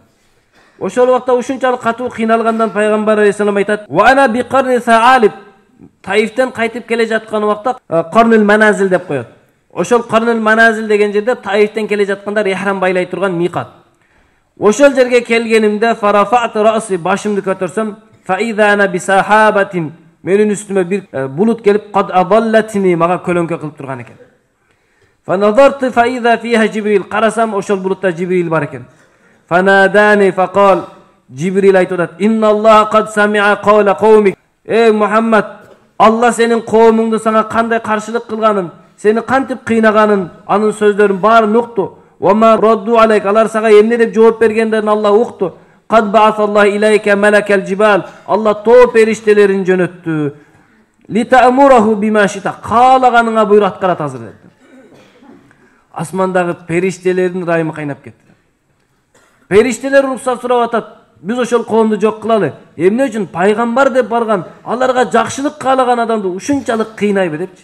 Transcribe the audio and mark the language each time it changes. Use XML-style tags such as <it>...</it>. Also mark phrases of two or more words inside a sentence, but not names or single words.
<ky>Ошол убакта ушунчалык катуу кыйналгандан пайгамбар алейхиссалам айтат:</ky> <ar>"وأنا بقرن الثعالب",</ar> <ky>Таифтен кайтып келе жаткан убакта Qarnul Manazil деп коет. Ошол Qarnul Manazil деген жерде Таифтен келе жаткандар ихрам байлай турган миқат. Ошол жерге келгенимде</ky> <ar>فرفعت رأسي,</ar> <ky>башымды көтөрсөм,</ky> <ar>فإذا أنا بسحابة,</ar> <ky>менин үстүмө бир булут келип,</ky> <ar>قد أظلتني,</ar> <ky>мага көлөңкө кылып турган экен.</ky> <ar>فنظرت فإذا فيها جبريل,</ar> <ky>карасам ошол булутта Жибрил бар экен.</ky> <ar>فناداني فقال, Jibril айтат: "إن الله قد سمع قول قومك", Muhammad,</ar> <ky>Алла сенин коомуңду сага кандай каршылык кылганын, сени кантип кыйнаганын, анын сөздөрүн баарын укту.</ky> <ar>وما ردوا عليك,</ar> <ky>алар сага эмне деп жооп бергендерин Алла укту.</ky> <ar>قد بعث الله إليك ملك الجبال,</ar> <ky>Алла тоо периштелерин жөнөттү.</ky> <ar>لتأمره بما شئت,</ar> <ky>каалаганыңа буйрук аткарат азыр депти. Асмандагы периштелердин райымы кайнап кетти. Периштелер уруксат сурап атат: "Биз ошол коомду жок кылалы. Эмне үчүн? Пайгамбар деп барган, аларга жакшылык каалаган адамды ушунчалык кыйнайбы" депчи.</ky>